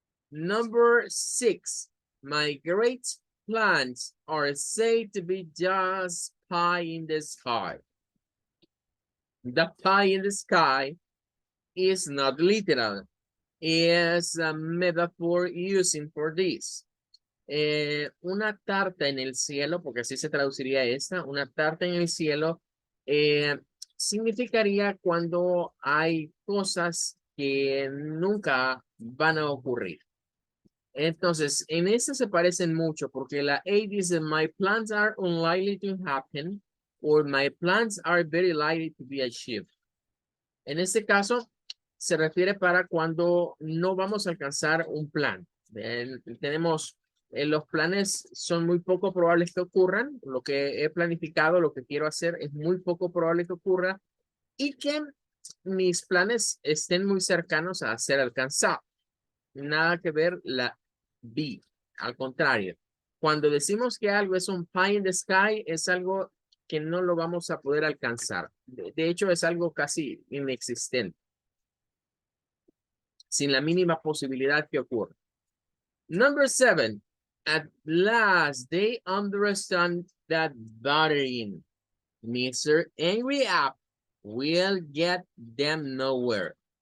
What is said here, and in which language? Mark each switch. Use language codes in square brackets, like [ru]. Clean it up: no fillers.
[en] Number 6, my great plans are said to be just pie in the sky. The pie in the sky is not literal. It's a metaphor using for this. [es] Una tarta en el cielo, porque así se traduciría esta, una tarta en el cielo significaría cuando hay cosas que nunca van a ocurrir. Entonces, en ese se parecen mucho, porque la A dice, [en] my plans are unlikely to happen, or my plans are very likely to be achieved. [es] En este caso, se refiere para cuando no vamos a alcanzar un plan. Tenemos, los planes son muy poco probables que ocurran. Lo que he planificado, lo que quiero hacer es muy poco probable que ocurra, y que mis planes estén muy cercanos a ser alcanzados. Nada que ver la B, al contrario. Cuando decimos que algo es un pie in the sky, es algo que no lo vamos a poder alcanzar. De hecho, es algo casi inexistente, sin la mínima posibilidad que ocurra. [en] Number 7, at last they understand that buttering Mr. Angry App will get them nowhere.